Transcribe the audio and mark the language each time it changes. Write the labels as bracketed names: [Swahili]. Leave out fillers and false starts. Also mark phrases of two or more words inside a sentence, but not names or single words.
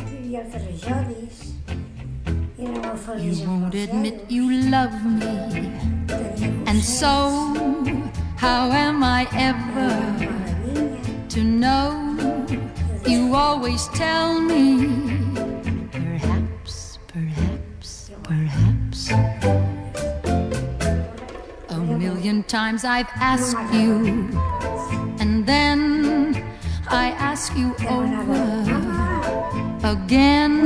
[Catalan] vivia al carrer Jodis, era molt feliç [English] You [Catalan] amb [English] won't [Catalan] els [English] admit [Catalan] dedos, [English] you love me, [Catalan] tenia [English] and [Catalan] concerts, [English] so how am I ever [Catalan] anàvem a la vinya, [English] to know? You always tell me, perhaps, perhaps, perhaps. A million times I've asked you, and then I ask you over again.